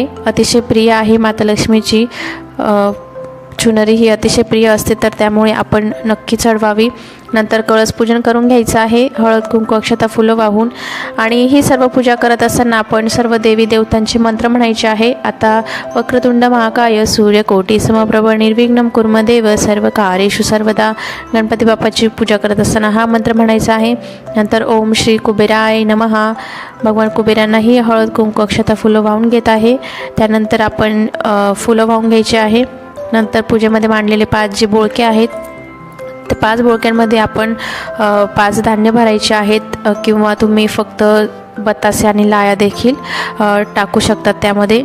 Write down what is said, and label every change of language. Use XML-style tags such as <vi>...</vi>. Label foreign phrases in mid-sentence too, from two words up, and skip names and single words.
<mr>अतिशय प्रिय आहे माता लक्ष्मीची चुनरी, ही अतिशय प्रिय असते. तर त्यामुळे आपण नक्की चढवावी. नंतर कळस पूजन करून घ्यायचं आहे हळद कुंकू अक्षता फुलं वाहून. आणि ही सर्व पूजा करत असताना आपण सर्व देवी देवतांचे मंत्र म्हणायचे आहे.</mr> <sa>आता वक्रतुंड महाकाय सूर्यकोटी समप्रभ निर्विघ्नं कुर्म देव सर्व कार्येषु सर्वदा.</sa> <mr>गणपती बाप्पाची पूजा करत असताना हा मंत्र म्हणायचा आहे.</mr> <sa>नंतर ओम श्री कुबेराय नमः.</sa> <mr>भगवान कुबेरांनाही हळद कुंकू अक्षता फुलं वाहून घेत आहे. त्यानंतर आपण फुलं वाहून घ्यायचे आहे. नंतर पूजेमध्ये मांडलेले 5 जे बोळके आहेत तर 5 बोळक्यांमध्ये आपण 5 धान्य भरायचे आहेत किंवा तुम्ही फक्त बतासे आणि लाया देखील टाकू शकतात त्यामध्ये.</mr>